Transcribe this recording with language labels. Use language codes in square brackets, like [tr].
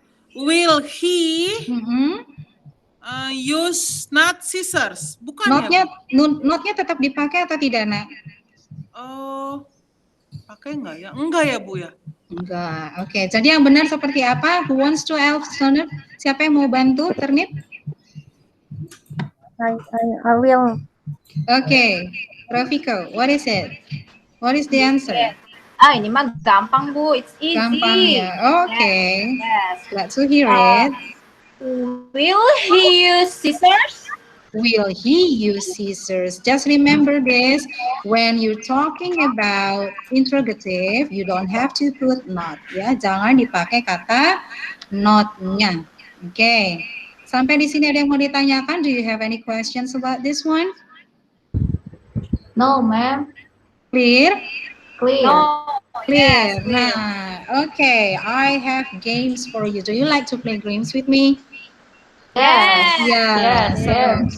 [en] Will he Mhm. use not scissors? [id] Bukan Notnya, ya? notnya tetap dipakai atau tidak, Nak? Pakai nggak ya? Enggak ya, Bu ya? Enggak. Oke, jadi yang benar seperti apa? [en] Who wants to help, Turnip? [id] Siapa yang mau bantu, Turnip? [en] I will. Oke, Rafiko, what is it? What is the answer? [id] Ini mah gampang, Bu. [en] It's easy. [id] Gampang ya. Oke. [en] Yes. Glad to hear it. Will he use scissors? Will he use scissors? Just remember this, when you're talking about interrogative, you don't have to put not, ya. [id] Jangan dipakai kata not-nya. Oke. Sampai di sini ada yang mau ditanyakan? [en] Do you have any questions about this one? No, ma'am. Clear? Clear. No. Clear. Yes, Nah, okay. I have games for you. Do you like to play games with me? Yes. Yes. Yes.